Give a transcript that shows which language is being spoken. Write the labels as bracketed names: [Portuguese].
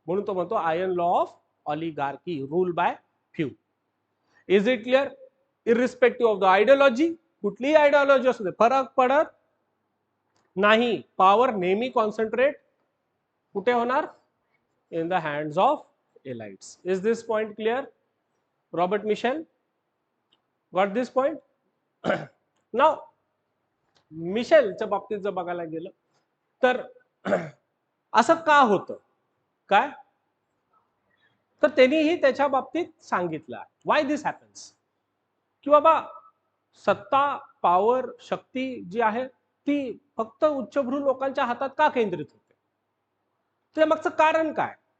[English] म्हणून तो म्हणतो iron law of oligarchy, rule by few. Is it clear? Irrespective of the ideology, [Marathi] कुठलीही ideology असू दे, फरक पडत नाही. पॉवर नेहमी कॉन्सन्ट्रेट कुठे होणार? [English] In the hands of elites. Is this point clear? Robert Michel got this point? [Marathi] नाव मिशेलच्या बाबतीत जर बघायला गेलं तर असं का होतं काय, तर त्यांनीही त्याच्या बाबतीत सांगितलं [English] why this happens, [Marathi] की बाबा सत्ता, पॉवर, शक्ती जी आहे ती फक्त उच्चभ्रू लोकांच्या हातात का केंद्रित होते, त्या मागचं कारण काय?